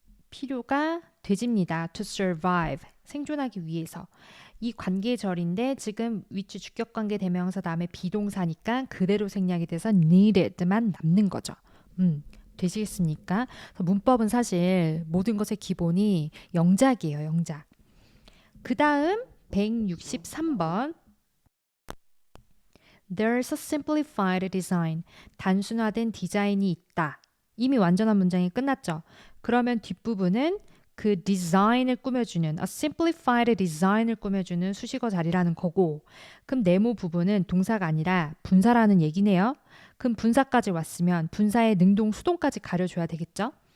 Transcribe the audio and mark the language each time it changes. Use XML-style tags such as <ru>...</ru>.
<ko>필요가 되집니다.</ko> <en>to survive.</en> <ko>생존하기 위해서. 이 관계절인데 지금 위치 주격관계 대명사 다음에 비동사니까 그대로 생략이 돼서 needed만 남는 거죠. 되시겠습니까? 문법은 사실 모든 것의 기본이 영작이에요. 영작. 그 다음 163번</ko> <en>There's a simplified design.</en> <ko>단순화된 디자인이 있다. 이미 완전한 문장이 끝났죠. 그러면 뒷부분은 그 디자인을 꾸며주는</ko> <en>a simplified design</en> <ko>을 꾸며주는 수식어 자리라는 거고 그럼 네모 부분은 동사가 아니라 분사라는 얘기네요. 그럼 분사까지 왔으면 분사의 능동 수동까지 가려줘야 되겠죠.</ko>